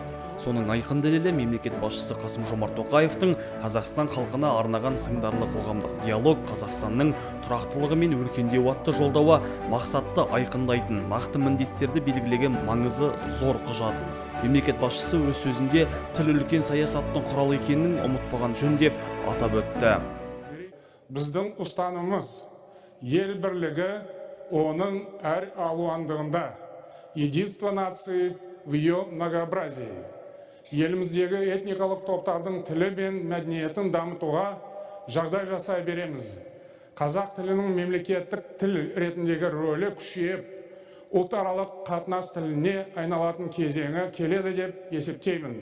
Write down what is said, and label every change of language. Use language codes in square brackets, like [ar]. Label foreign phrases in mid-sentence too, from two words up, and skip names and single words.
[kk] Соның айқын дәлелі мемлекет басшысы Қасым-Жомарт Тоқаевтың Қазақстан халқына арнаған сындарлы қоғамдық диалог Қазақстанның тұрақтылығы мен өркендеуі атты жолдауы мақсатты айқындайтын, нақты міндеттерді белгілеген маңызы зор құжат. Мемлекет басшысы өз сөзінде тіл үлкен саясаттың құралы екенін ұмытпаған жөн деп атап өтті. Біздің ұстанымыз ел бірлігі оның әр алуандығында, [ru] единство нации в ее многообразии. [kk] Еліміздегі этникалық топтардың тілі мен мәдениетін дамытуға жағдай жасай береміз. Қазақ тілінің мемлекеттік тіл ретіндегі рөлі күшейіп, ұлтаралық қатынас тіліне айналатын кезеңі келеді деп есептеймін.